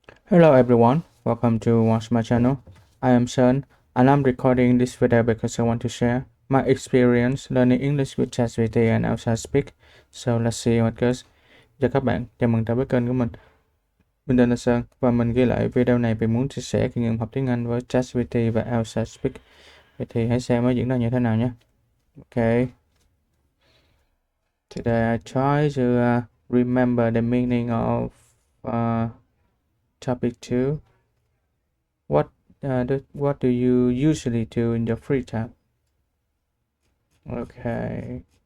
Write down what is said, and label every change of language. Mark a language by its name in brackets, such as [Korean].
[English] Hello everyone, welcome to watch my channel. I am Sơn and I'm recording this video because I want to share my experience learning English with ChatGPT and ELSA Speak. So let's see what goes. [Vietnamese] Chào các bạn, chào mừng tới với kênh của mình. Mình tên là Sơn và mình ghi lại video này vì muốn chia sẻ kinh nghiệm học tiếng Anh với ChatGPT và ELSA Speak. Vậy thì hãy xem nó diễn ra như thế nào nhé. [English] Okay. Today I try to remember the meaning of topic 2. What do you usually do in your free time? Okay.